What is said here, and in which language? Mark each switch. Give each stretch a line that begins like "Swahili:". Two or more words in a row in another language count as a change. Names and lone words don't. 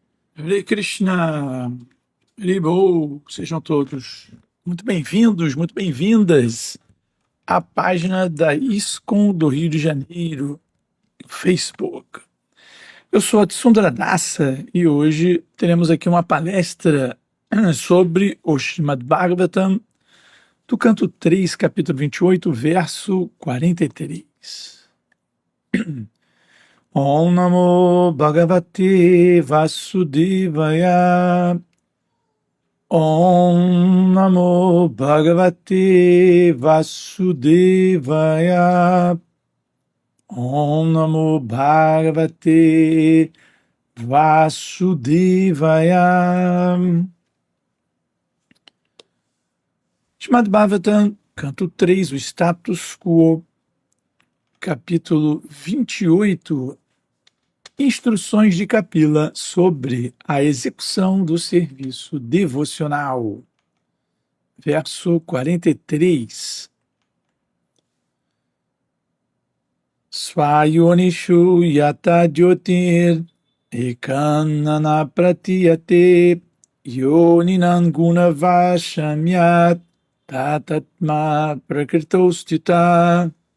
Sanskrit: Hare Krishna, Haribol,
Portuguese: sejam todos muito bem-vindos, muito bem-vindas à página da ISKCON do Rio de Janeiro, no Facebook. Eu sou a Tsundra Dasa e hoje teremos aqui uma palestra sobre o Srimad Bhagavatam, do canto 3, capítulo 28, verso 43.
Sanskrit: Om Namo Bhagavate Vasudevaya. Om Namo Bhagavate Vasudevaya. Om Namo Bhagavate Vasudevaya.
Portuguese: Srimad Bhagavatam, canto 3, o
Latin: status quo,
Portuguese: capítulo 28, instruções de Kapila sobre a execução do serviço devocional. Verso 43.
Sanskrit: Swayonishu yata jyotir ekanana pratiyate yoninan guna vashamyat tatatma prakritostita.